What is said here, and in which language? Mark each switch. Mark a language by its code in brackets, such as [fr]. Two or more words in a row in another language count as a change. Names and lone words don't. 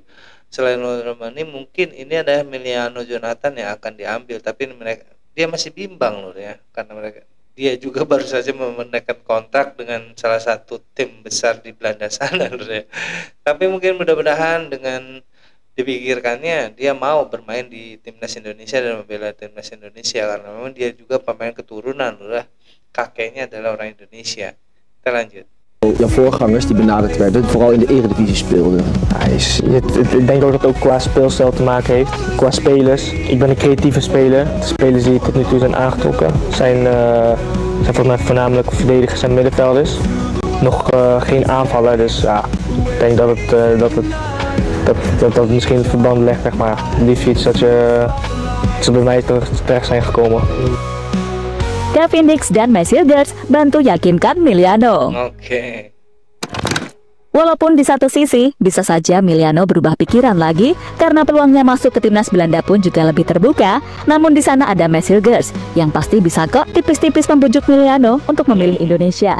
[id] Selain Romani mungkin ini adalah Miliano Jonathan yang akan diambil, tapi dia masih bimbang lur ya, karena dia juga baru saja memenuhi kontrak dengan salah satu tim besar di Belanda sana lur ya. Tapi mungkin mudah-mudahan dengan dipikirkannya dia mau bermain di timnas Indonesia dan membela timnas Indonesia, karena memang dia juga pemain keturunan lur ya. Kakeknya adalah orang Indonesia. Kita lanjut. [nl] jouw voorgangers die benaderd werden, vooral in de Eredivisie speelden? Ik denk ook dat het ook qua speelstijl te maken heeft, qua spelers. Ik ben een creatieve speler. De spelers die tot nu toe zijn aangetrokken zijn volgens mij voornamelijk verdedigers en middenvelders. Nog geen aanvaller, dus ja, ik denk dat misschien het verband legt, zeg maar. Liefst iets dat ze bij mij terecht zijn gekomen. [id] Kevin Dix dan Messilgers bantu yakinkan Miliano. Oke. Walaupun di satu sisi bisa saja Miliano berubah pikiran lagi karena peluangnya masuk ke timnas Belanda pun juga lebih terbuka, namun di sana ada Messilgers yang pasti bisa kok tipis-tipis membujuk Miliano untuk memilih Indonesia.